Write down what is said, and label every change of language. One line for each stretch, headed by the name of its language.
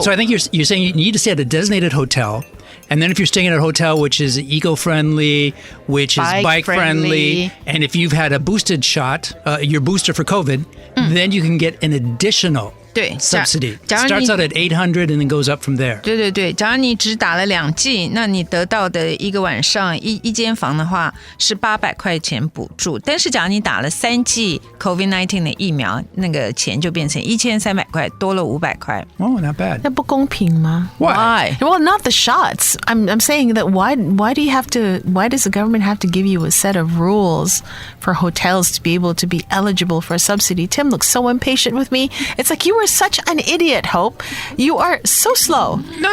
English: So I think you're saying you need to stay at a designated hotel. And then if you're staying at a hotel which is eco-friendly, which is bike-friendly, and if you've had a boosted shot, your booster for COVID, then you can get an additional subsidy. Starts out at $800 and then goes up from there.
Chinese: 对对对，假如你只打了2剂，那你得到的一个晚上一间房的话是800块钱补助。但是假如你打了3剂 COVID-19 的疫苗，那个钱就变成1300块，多了500块。
English: Oh, not bad.
Chinese: 那不公平吗?
English: Why? Well, not the shots. I'm saying that why does the government have to give you a set of rules for hotels to be able to be eligible for a subsidy? Tim looks so impatient with me. It's like you were such an idiot, Hope. You are so slow. No,